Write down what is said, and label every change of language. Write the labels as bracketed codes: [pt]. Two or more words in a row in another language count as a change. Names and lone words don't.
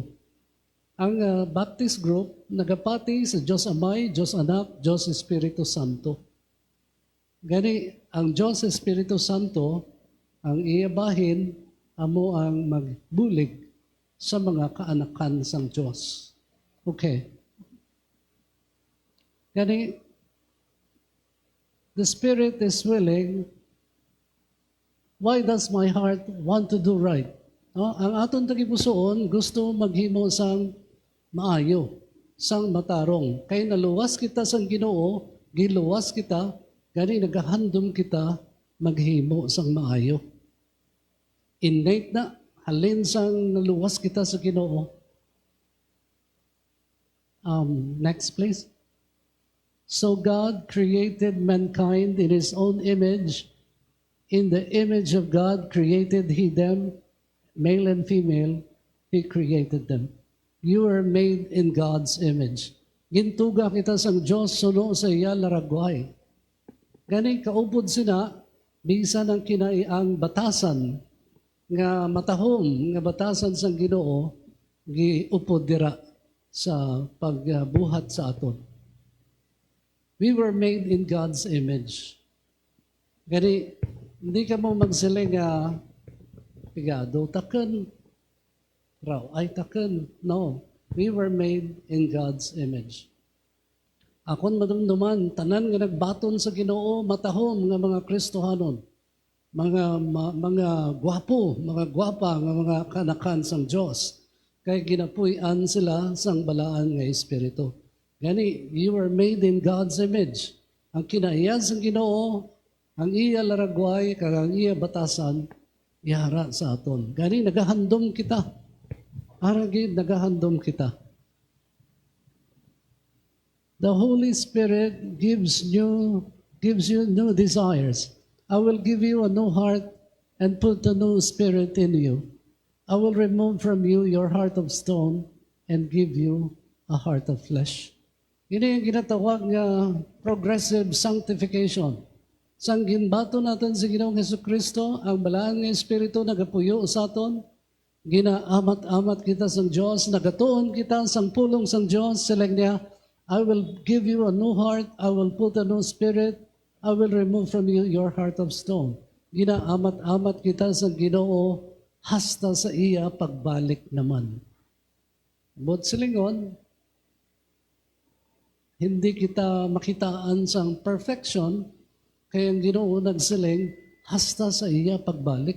[hil] Ang Baptist group, nagapati sa Diyos Amay, Diyos Anak, Diyos Espiritu Santo. Gani, ang Diyos Espiritu Santo, ang iyabahin, amo ang magbulig sa mga kaanakan sang Diyos. Okay. Gani, [en] the Spirit is willing. Why does my heart want to do right? [hil] Ang aton tagipusoon gusto maghimo sang maayo, sang matarong. Kay naluwas kita sang Ginoo, giluwas kita, gani nagahandom kita maghimo sang maayo. Innate na halin sang naluwas kita sa Ginoo. [en] Next please. So God created mankind in His own image. In the image of God created He them, male and female, He created them. You are made in God's image. [hil] Gintuga kita sang Diyos suno sa iya laragway. Gani kaupod sina, bisan ang kinaiang batasan, nga matahom, nga batasan sang Ginoo, giupod dira sa pagbuhat sa aton. [en] We were made in God's image. [hil] Gani, hindi ka mo magsiling pigado, taken, raw, ay taken. [en] No, we were made in God's image. [hil] Akon madumduman, tanan nga nagbaton sa Ginoo, matahom nga mga Kristohanon, mga gwapo, mga gwapa nga mga kanakan sang Dios. Kay ginapuy-an sila sang balaan nga Espiritu. Gani, [en] you were made in God's image. [hil] Ang kinaiyan sang Ginoo, ang iya laragway, kag ang iya batasan, ihara sa aton. Gani, nagahandom kita. Aragid, nagahandom kita. [en] The Holy Spirit gives you new desires. I will give you a new heart and put a new spirit in you. I will remove from you your heart of stone and give you a heart of flesh. [hil] Ini ang ginatawag nga [en] progressive sanctification. [hil] Sang ginbato natin sa Ginoong Jesucristo, ang balaan nga Espiritu nagapuyo sa aton, Ginaamat-amat kita sa Diyos, nagatuon kita sa pulong sa Diyos, silang niya, [en] I will give you a new heart, I will put a new spirit, I will remove from you your heart of stone. [hil] Ginaamat-amat kita sa Ginoo, hasta sa iya pagbalik naman. But silingon, hindi kita makitaan sa perfection, kaya ang Ginoo nagsiling, hasta sa iya pagbalik.